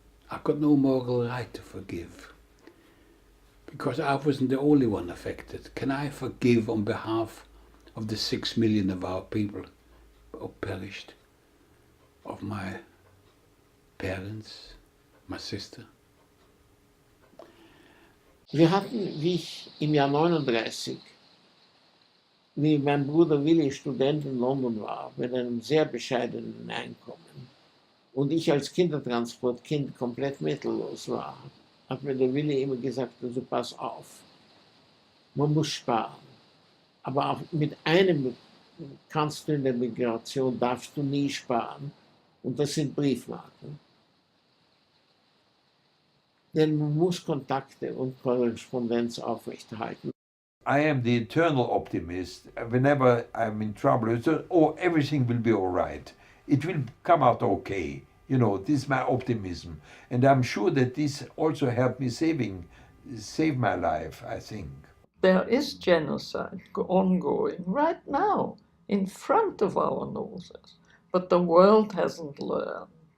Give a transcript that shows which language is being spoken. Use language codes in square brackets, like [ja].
[en] I've got no moral right to forgive, because I wasn't the only one affected. Can I forgive on behalf of the 6 million of our people who perished, of my parents, my sister? [de] Wir hatten, wie ich im Jahr 39, wie mein Bruder Willi Student in London war, mit einem sehr bescheidenen Einkommen, und ich als Kindertransportkind komplett mittellos war, hat mir der Willi immer gesagt, also pass auf, man muss sparen. Aber auch mit einem kannst du in der Migration, darfst du nie sparen, und das sind Briefmarken. Denn man muss Kontakte und Korrespondenz aufrechterhalten. [en] I am the eternal optimist. Whenever I'm in trouble, it's, oh, everything will be all right. It will come out okay. You know, this is my optimism. And I'm sure that this also helped me save my life, I think. There is genocide ongoing right now in front of our noses, but the world hasn't learned.